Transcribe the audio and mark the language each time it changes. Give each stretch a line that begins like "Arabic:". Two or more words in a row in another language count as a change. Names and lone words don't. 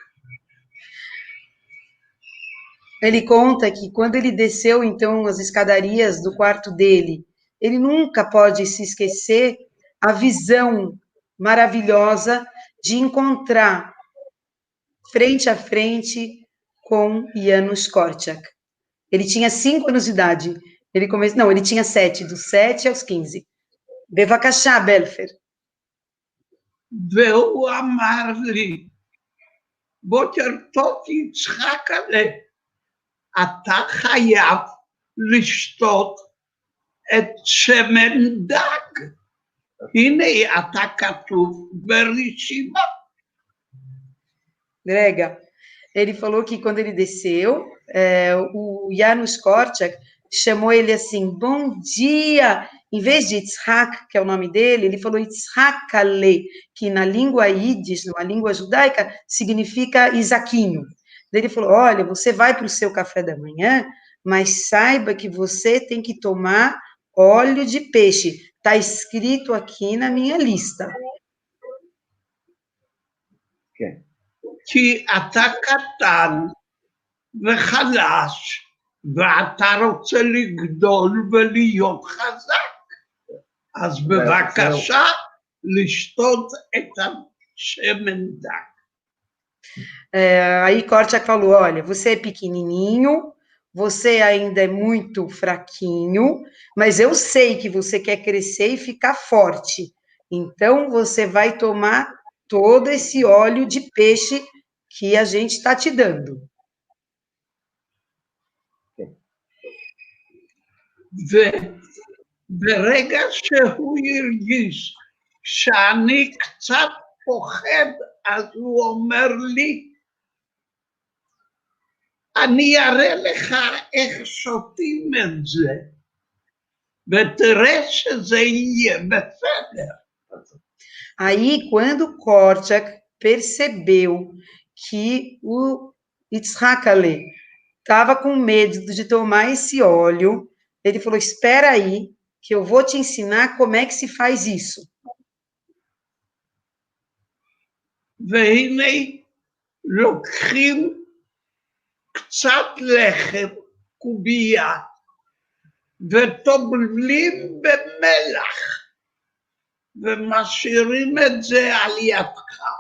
Portuguese: Ele conta que quando ele desceu, então, as escadarias do quarto dele, ele nunca pode se esquecer a visão maravilhosa de encontrar frente a frente com Janusz Korczak. Ele tinha 5 anos de idade. Ele tinha 7, dos 7 aos 15.
Hebrew: בבקשה, בלפר. והוא אמר לי, בוקר טוב יצחק'לה, אתה חייב לשתות את שמן דג. הנה אתה כתוב ברשימה.
Portuguese: Grega, ele falou que quando ele desceu, o Janusz Korczak chamou ele assim, bom dia, em vez de Yitzhak, que é o nome dele, ele falou Yitzhak'ale, que na língua Yiddish, na língua judaica, significa Isaquinho. Ele falou, olha, você vai para o seu café da manhã, mas saiba que você tem que tomar óleo de peixe. Está escrito aqui na minha lista.
Hebrew: כי אתה קטן וחלש, ואתה רוצה לגדול ולהיות חזק. אז בבקשה לשתות את השמן דג.
Portuguese: Aí Korczak falou, olha, você é pequenininho, você ainda é muito fraquinho, mas eu sei que você quer crescer e ficar forte. Então, você vai tomar todo esse óleo de peixe que a gente está te dando.
Hebrew: וברגע שהוא הרגיש שאני קצת פוחד, אז הוא אומר לי, אני אראה לך איך שותים את זה, ותראה שזה יהיה בסדר.
Portuguese: Aí, quando Korczak percebeu que o Yitzhak'ale estava com medo de tomar esse óleo, ele falou, espera aí, que eu vou te ensinar como é que se faz isso.
Hebrew: והנה לוקחים קצת לחם, קובייה, וטובלים במלח, ומשאירים את זה על ידך.